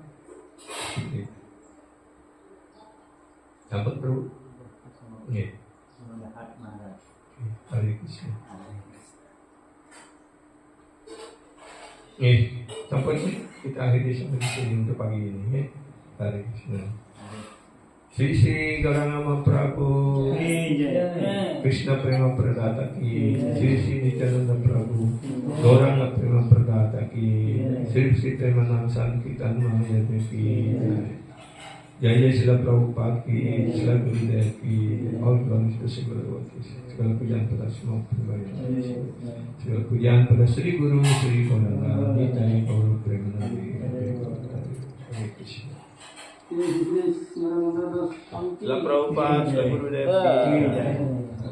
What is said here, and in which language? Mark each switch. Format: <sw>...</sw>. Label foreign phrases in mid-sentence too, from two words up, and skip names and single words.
<id>Gitu. Dapat bro. Iya. Hare Krishna. Sampai kita akhiri sampai di sini untuk pagi ini ya. Hare Krishna.</id> <sa>Sri Gauranga Prabhu, Krishna Prema Pradata Ki, Sri Nityananda Prabhu, Gauranga Prema Pradata Ki, Sri Premanand Sankirtan Mahaya Ki, Jaya Sila Prabhupada Ki, Sila Gurudev Ki,</sa> <en>all glories to</en> <id>Sri Guru Ki, segala pujian pada semua pribadi, segala pujian pada Sri Guru Sri Gauranga, Nitai Gauru Premanandi, Hare Krishna.</id> <sa>Sila Prabhupada, Sila Gurudev Ki Jai.</sa>